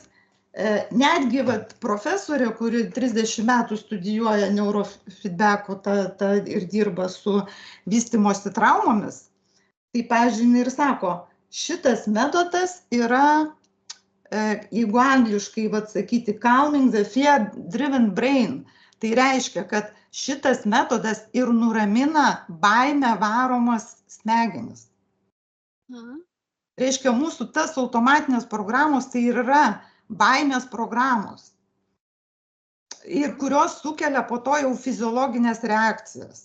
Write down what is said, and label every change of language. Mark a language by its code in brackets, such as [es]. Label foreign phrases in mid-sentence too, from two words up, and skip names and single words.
[lt] Netgi profesorė, kuri 30 metų studijuoja neurofeedback'o ir dirba su vystymosi traumomis, tai pavyzdžiui ir sako, šitas metodas yra, jeigu angliškai sakyti, [en] calming the fear-driven brain. [lt] Tai reiškia, kad šitas metodas ir nuramina baimę varomas smegenis. Reiškia, mūsų tas automatinės programos tai ir yra baimės programos. Ir kurios sukelia po to jau fiziologinės reakcijas.